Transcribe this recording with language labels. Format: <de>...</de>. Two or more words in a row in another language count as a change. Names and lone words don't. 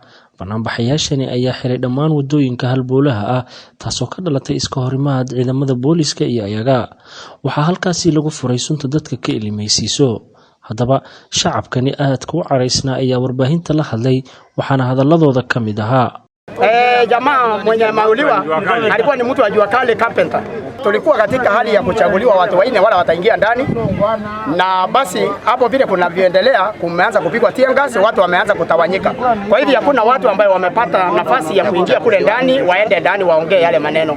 <so>Bananbaxayaashani ayaa xiray dhammaan wadooyinka halbowlaha ah taasoo ka dhalatay iska horimaad ciidamada booliska iyo ayaga. Waxaa halkaasi lagu furay sunta dadka ka ilmeysiiso. Haddaba shacabkani aadka u caraysnaa ayaa warbaahinta la hadlay waxaana hadalladooda ka mid ahaa.</so> <sw>Jamaa mwenye mauliwa alikuwa ni mtu wa jua kale carpenter. Tulikuwa katika hali ya kuchaguliwa watu waine wala wataingia ndani, na basi hapo vile kunavyoendelea kumeanza kupigwa</sw> <en>tear gas,</en> <sw>watu wameanza kutawanyika. Kwa hivyo hakuna watu ambao wamepata nafasi ya kuingia kule ndani waende ndani waongee yale maneno.</sw>